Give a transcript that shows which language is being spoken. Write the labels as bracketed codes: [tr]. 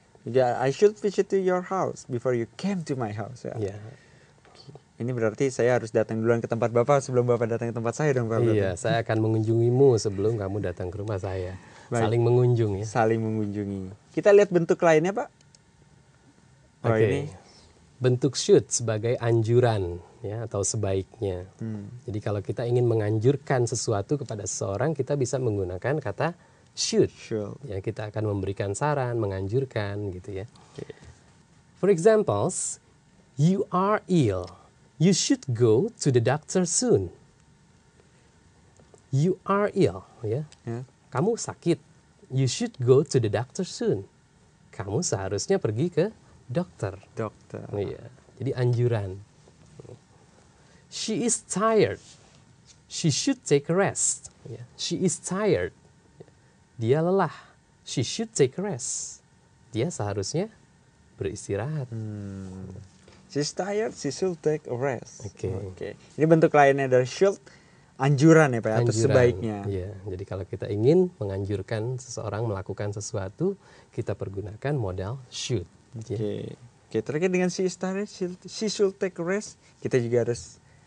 [en] Yeah, I should visit to your house before you came to my house. [id] Ya. Ya. Ini berarti saya harus datang duluan ke tempat Bapak sebelum Bapak datang ke tempat saya dong, Pak. berarti? Iya, saya akan mengunjungimu sebelum kamu datang ke rumah saya. Baik. Saling mengunjung ya. Saling mengunjungi. Kita lihat bentuk lainnya, Pak. Oh, Oke. ini Bentuk should sebagai anjuran ya atau sebaiknya. Jadi kalau kita ingin menganjurkan sesuatu kepada seseorang, kita bisa menggunakan kata should. should. Ya, kita akan memberikan saran, menganjurkan gitu ya. [en] For examples, you are ill. You should go to the doctor soon. You are ill, ya. [id] Ya. Kamu sakit. [en] You should go to the doctor soon. [id] Kamu seharusnya pergi ke dokter. Dokter. Iya. Jadi anjuran. [en] She is tired. She should take a rest. Ya. She is tired. [id] Dia lelah. [en] She should take a rest. [id] Dia seharusnya beristirahat. [en] She's tired, she should take a rest. [id] Oke. Ini bentuk lainnya dari should, anjuran ya Pak, atau Anjuran. sebaiknya. Iya, jadi kalau kita ingin menganjurkan seseorang melakukan sesuatu, kita pergunakan modal should. Ya. Oke, terkait dengan [en] she is tired, she should take a rest. [id] Kita juga harus